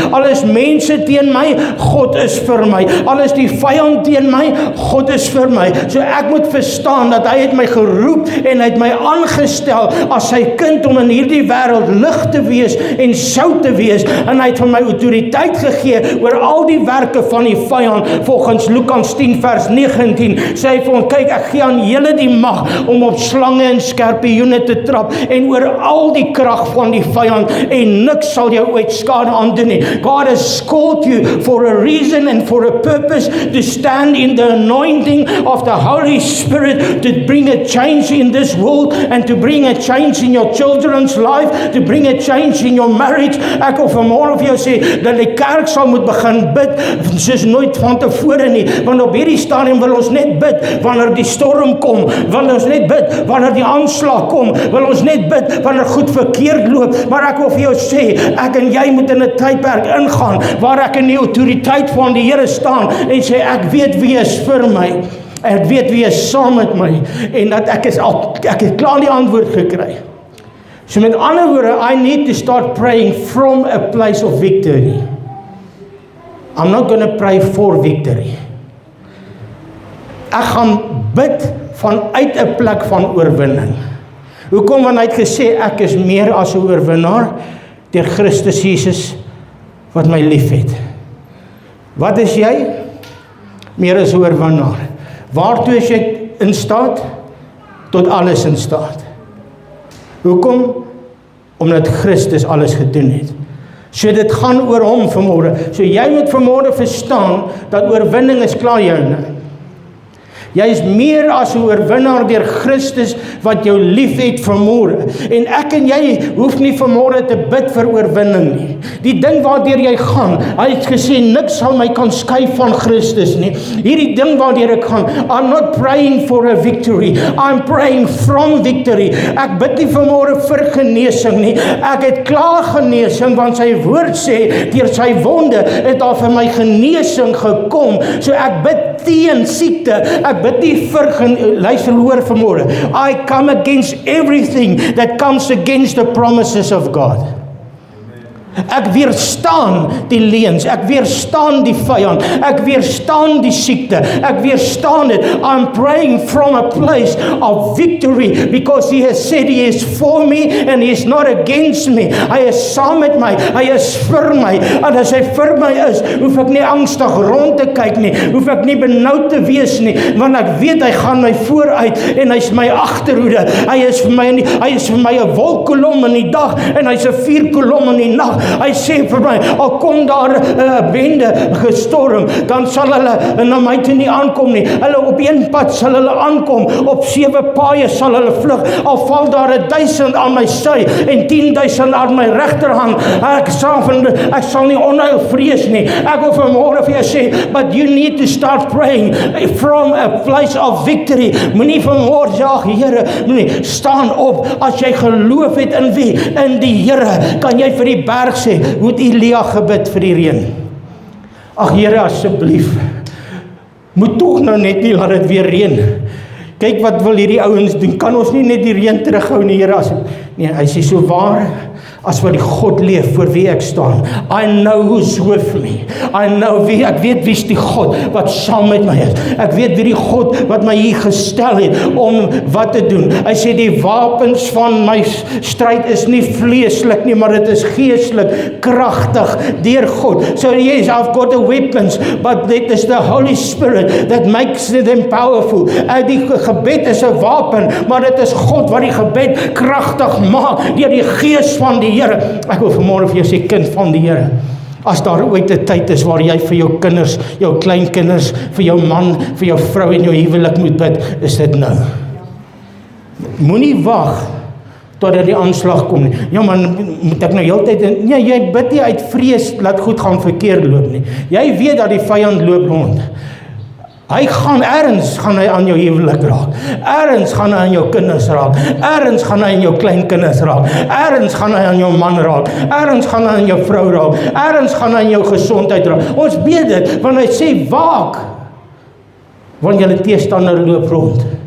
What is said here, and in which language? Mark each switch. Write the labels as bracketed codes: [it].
[af] Al is mense teen my, God is vir my. Al is die vyand teen my, God is vir my. So ek moet verstaan dat hy het my geroep en hy het my aangestel as sy kind om in hierdie wêreld lig te wees en sout te wees, en hy het vir my autoriteit gegee oor al die werke van die vyand. Volgens Lukas 10 vers 19 sê hy vir ons, kyk, ek gee aan julle die mag om op slange en skorpioene te trap en oor al die krag van die vyand, en niks sal jou ooit skade aandoen nie. [en] God has called you for a reason and for a purpose to stand in the anointing of the Holy Spirit, to bring a change in this world and to bring a change in your children's life, to bring a change in your marriage. [af] Ek wil vanmôre vir jou sê dat die kerk sal moet begin bid soos nooit van tevore nie, want op hierdie stadium wil ons net bid wanneer die storm kom, wil ons net bid wanneer die aanslag kom, wil ons net bid wanneer goed verkeerd loop, maar ek wil vir jou sê, ek en jy moet in 'n tydperk ingaan, waar ek in die autoriteit van die Here staan, en sê, ek weet wie is vir my, ek weet wie is saam met my, en dat ek het klaar die antwoord gekry. So met ander woorde, [en] I need to start praying from a place of victory. I'm not going to pray for victory. [af] Ek gaan bid vanuit 'n plek van oorwinning. Hoekom? Want hy het gesê, ek is meer as 'n oorwinnaar deur Christus Jesus wat my lief het. Wat is jy? Meer as 'n oorwinnaar. Waartoe is jy in staat? Tot alles in staat. Hoekom? Omdat Christus alles gedoen het. So dit gaan oor hom vanmôre. So jy moet vanmôre verstaan dat oorwinning is klaar joune. Jy is meer as 'n oorwinnaar deur Christus wat jou lief het vanmôre. En ek en jy hoef nie vanmôre te bid vir oorwinning nie. Die ding waardeur jy gaan, hy het gesê, niks sal my kan skei van Christus nie. Hierdie ding waardeur ek gaan, [en] I'm not praying for a victory, I'm praying from victory. [af] Ek bid nie vanmôre vir genesing nie. Ek het klaar genesing, want sy woord sê, deur sy wonde het daar vir my genesing gekom. So ek bid teen siekte. Ek bid nie vir, luister hoor vanmôre, [en] I come against everything that comes against the promises of God. [af] Ek weerstaan die leuns, ek weerstaan die vyand, ek weerstaan die siekte, ek weerstaan dit. [en] I'm praying from a place of victory, because he has said he is for me and he is not against me. [af] Hy is saam met my, hy is vir my, en as hy vir my is, hoef ek nie angstig rond te kyk nie, hoef ek nie benoud te wees nie, want ek weet hy gaan my vooruit en hy is my agterhoede. Hy is vir my 'n wolkkolom in die dag en hy is 'n vuurkolom in die nag. Hy sê vir my, al kom daar 'n bende gestorm, dan sal hulle na my toe nie aankom nie. Hulle op een pad sal hulle aankom, op 7 paaie sal hulle vlug, al val daar 1000 aan my sy en 10,000 aan my regterhand. Ek sal nie onheil vrees nie. Ek wil vanmôre vir jou sê, [en] but you need to start praying from a place of victory. [af] Moenie vanmôre sê, ag Here, moenie, staan op. As jy geloof het in wie? In die Here, kan jy vir die berg sê, hoe het Elia gebid vir die reën? Ag Here, asseblief, moet tog nou net nie laat dit weer reën. Kyk wat wil hierdie ouens doen. Kan ons nie net die reën terughou nie, Here? Nee, hy sê so waar as wat die God leef voor wie ek staan. [en] I know who's with me. I know [af] wie, ek weet wie's die God wat saam met my is. Ek weet wie die God wat my hier gestel het om wat te doen. Hy sê die wapens van my stryd is nie vleeslik nie, maar dit is geestelik, kragtig deur God. [en] So yes, I've got the weapons, but it is the Holy Spirit that makes them powerful. [af] Die gebed is 'n wapen, maar dit is God wat die gebed kragtig maak deur die gees van die Here. Ek wil vanmôre vir jou sê, kind van die Here, as daar ooit 'n tyd is waar jy vir jou kinders, jou kleinkinders, vir jou man, vir jou vrou en jou huwelik moet bid, is dit nou. Moenie wag totdat die aanslag kom nie. Ja man, moet ek nou heeltyd, nee, jy bid nie uit vrees laat goed gaan verkeerd loop nie. Jy weet dat die vyand loop rond. Hy gaan aan jou huwelik raak. Ergens gaan hy aan jou kinders raak. Ergens gaan hy aan jou kleinkinders raak. Ergens gaan hy aan jou man raak. Ergens gaan hy aan jou vrou raak. Ergens gaan hy aan jou gesondheid raak. Ons weet dit, want hy sê waak, want julle teestander loop rond.